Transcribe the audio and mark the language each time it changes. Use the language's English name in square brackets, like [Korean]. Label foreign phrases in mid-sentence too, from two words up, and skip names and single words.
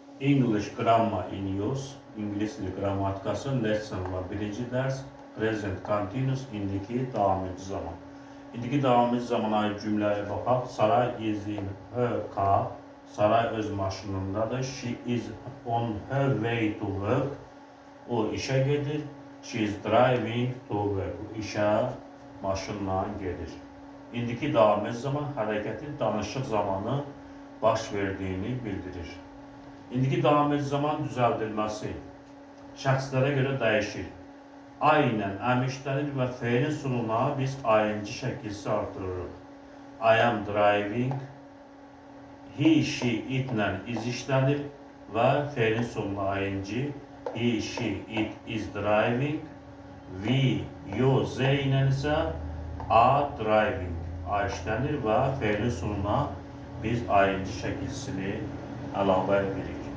[Azerbaijani] English Grammar in Use, İngilis dili qrammatikası, lesson var. Birinci dərs, [English] present continuous, [Azerbaijani] indiki davamıcı zaman. İndiki davamıcı zaman ait cümləyə baxaq. [English] Saray is in her car. [Azerbaijani] Saray öz maşınındadır. [English] She is on her way to work. [Azerbaijani] O işə gedir. [English] She is driving to work. [Azerbaijani] O işə maşınla gedir. İndiki davamıcı zaman hərəkətin danışıq zamanı baş verdiyini bildirir. İndiki davamıcı zaman düzəldilməsi şəxslərə görə dəyişir. I ilə əmişlənir və fe'nin sonuna biz ing şəkilsi artırırıq. [English] I am driving, he, she, it [Azerbaijani] ilə is işlənir və fe'nin sonuna [English] ing, he, she, it is driving, we, you, they [Azerbaijani] ilə isə [English] are driving, a [Azerbaijani] işlənir və fe'nin sonuna biz [English] ing [Azerbaijani] şəkilsini əlavə edirik.